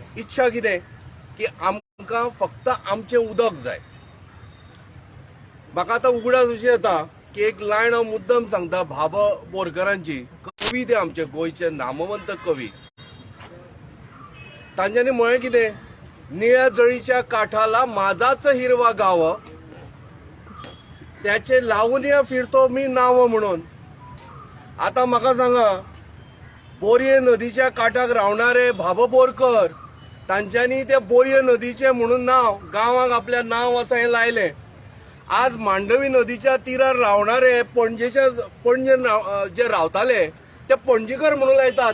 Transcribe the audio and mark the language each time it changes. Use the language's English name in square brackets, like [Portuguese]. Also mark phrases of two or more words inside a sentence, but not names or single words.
[Konkani] इच्छा कितें की आमकां फक्त आमचें उदक जाय. म्हाका आतां उगडास अशी येता की एक लायन हांव मुद्दम सांगता भाबा बोरकरांची, कवी ते आमचे गोंयचे नामवंत कवी. तांच्यांनी म्हळें कितें, [Marathi] निळ्या जळीच्या काठाला माझाच हिरवा गाव, त्याचे लावून या फिरतो मी नाव म्हणून. [Konkani] आता म्हाका सांगा, बोरये नदीच्या काठाक रावणारे भाबा बोरकर तांच्यांनी ते बोरये नदीचे म्हणून नाव गांवाक आपल्या नाव असं हे लायले. आज मांडवी नदीच्या तीरार रावणारे पणजे जे रावताले ते पणजीकर म्हणून लायतात.